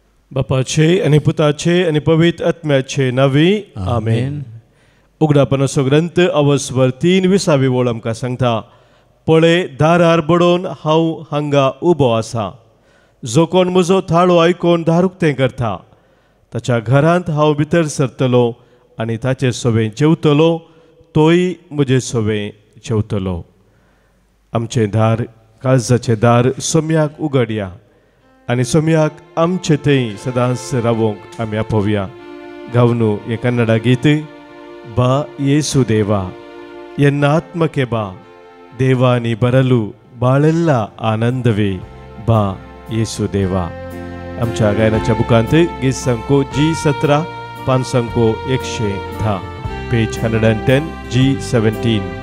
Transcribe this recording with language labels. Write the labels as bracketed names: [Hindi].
[Goan Konkani] बापाचे आणि पुताचे आणि पवित्र आत्म्याचे नावी आमेन. उगडापणाचो ग्रंथ अवस्वर 23 ओळ आमकां सांगता, पळय दारार बडोवन हांव हांगा उबो आसा. जो कोण म्हजो थाळो आयकून दार उक्तें करता, ताच्या घरांत हांव भितर सरतलो आनी ताचे सोबें जेवतलो, तोय म्हजे सोबें जेवतलो. आमचें दार, काळजाचें दार सोम्याक उगडया आनी सोम्याक आमचे थंय सदांच रावोंक आमी आपोवया. गावनू हे कन्नಡ गीत. [Kannada] ಬಾ ಯೇಸು ದೇವ ಎನ್ನ ಆತ್ಮಕ್ಕೆ ಬಾ, ದೇವ ನೀ ಬರಲು ಬಾಳೆಲ್ಲ ಆನಂದವೇ, ಬಾ येसू देवा. [Goan Konkani] आमच्या गायनाच्या बुकांत गीत संको G17 पान संको 110 पेज 110 G17.